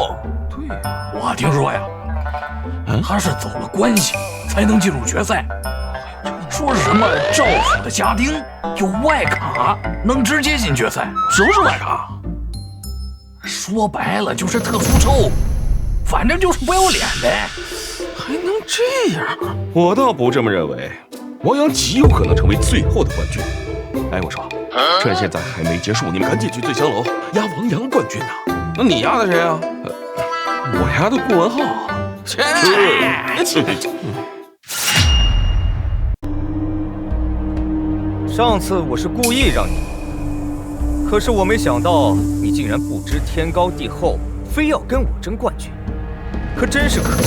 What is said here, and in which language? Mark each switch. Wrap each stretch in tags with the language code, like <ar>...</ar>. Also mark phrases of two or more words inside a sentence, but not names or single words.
<zh>對，我聽說呀，他是走了關係才能進入決賽。說是什麼趙府的家丁有外卡，能直接進決賽。什麼是外卡？說白了就是特殊抽，反正就是不要臉唄。還能這樣？我倒不這麼認為，王陽極有可能成為最後的冠軍。哎，我說，趁現在還沒結束，你們趕緊去醉香樓押王陽冠軍呢。那你押的誰啊？我押的顧文浩。切！上次我是故意让你赢，可是我没想到你竟然不知天高地厚，非要跟我争冠軍，可真是可惜。</zh>